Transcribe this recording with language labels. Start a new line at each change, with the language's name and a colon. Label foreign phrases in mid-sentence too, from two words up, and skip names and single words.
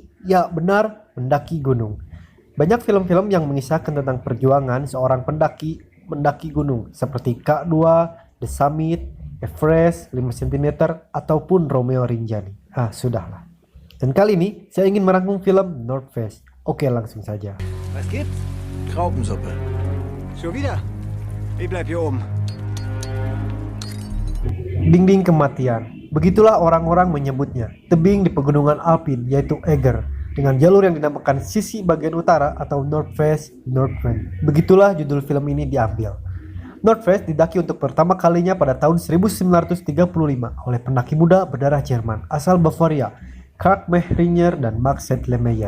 Indonesian: Ya benar, mendaki gunung. Banyak film-film yang mengisahkan tentang perjuangan seorang pendaki mendaki gunung, seperti K2, The Summit, Everest, 5 cm, ataupun Romeo Rinjani. Sudahlah. Dan kali ini saya ingin merangkum film North Face. Oke, langsung saja.
German: Was gibt's? Graupensuppe. Schon wieder? Ich bleib hier oben.
Indonesian: Dinding kematian. Begitulah orang-orang menyebutnya. Tebing di pegunungan Alpin, yaitu Eiger, dengan jalur yang dinamakan sisi bagian utara atau North Face, North Face. Begitulah judul film ini diambil. North Face didaki untuk pertama kalinya pada tahun 1935 oleh pendaki muda berdarah Jerman asal Bavaria, Karl Mehringer dan Max Sedlemeyer.